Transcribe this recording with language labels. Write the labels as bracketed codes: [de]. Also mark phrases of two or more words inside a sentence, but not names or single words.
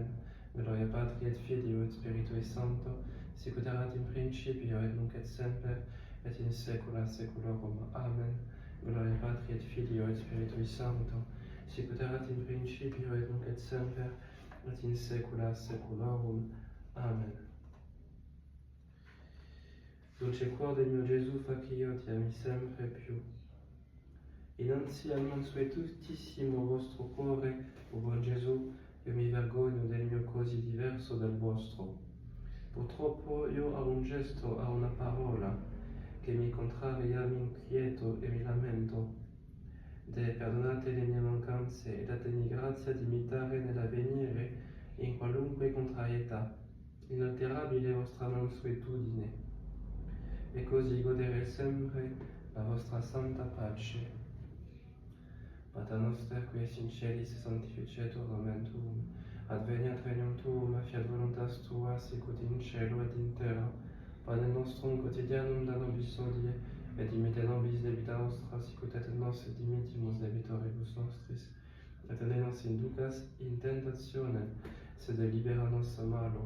[la] Gloria Patri et Filio et Spiritui Sancto, sicut erat in principio et nunc et semper, et in saecula saeculorum. Amen. Gloria Patri et Filio et Spiritui Sancto, sicut erat in principio et nunc et semper, et in saecula saeculorum. Amen. [it] Dolce cuore mio Gesù, fa che io ti ami sempre più. Innanzi al mansuetutissimo vostro cuore, o buon Gesù, io mi vergogno del mio così diverso dal vostro. Purtroppo io a un gesto, a una parola, che mi contraria, mi inquieto e mi lamento. Perdonate le mie mancanze e datemi grazia di imitare nell'avvenire in qualunque contrarietà inalterabile vostra mansuetudine, e così godere sempre la vostra santa pace. [la] Pater noster, qui es in celis, sanctificetur nomen tuum, adveniat regnum tuum, fiat voluntas tua, sicut in cielo et in terra. Panem nostrum quotidianum da nobis hodie, et dimitte nobis debita nostra, sicut et nos dimittimus debitoribus nostris, et ne nos inducas in tentationem, sed libera nos a malo.